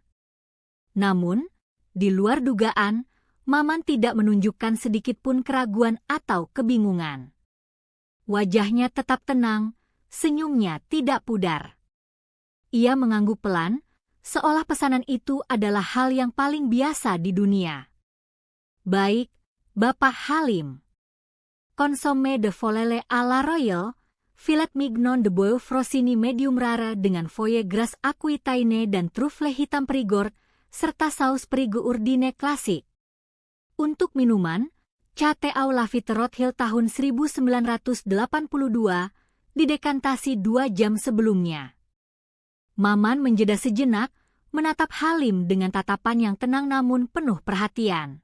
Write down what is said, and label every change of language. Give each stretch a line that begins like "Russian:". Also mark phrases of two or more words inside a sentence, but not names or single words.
Indonesian: Namun, di luar dugaan, Maman tidak menunjukkan sedikitpun keraguan atau kebingungan. Wajahnya tetap tenang, senyumnya tidak pudar. Ia mengangguk pelan, seolah pesanan itu adalah hal yang paling biasa di dunia. Baik, Bapak Halim.
French: Consommé de volaille à la royale, filet mignon de bœuf Frosini
English: medium rare
French: dengan foie gras Aquitaine
Indonesian: dan truffle hitam
French: Périgord,
Indonesian: serta saus
French: Périgord urdine klasik.
Indonesian: Untuk minuman, Cate au la Vite Rothschild tahun 1982, didekantasi 2 jam sebelumnya. Maman menjeda sejenak, menatap Halim dengan tatapan yang tenang namun penuh perhatian.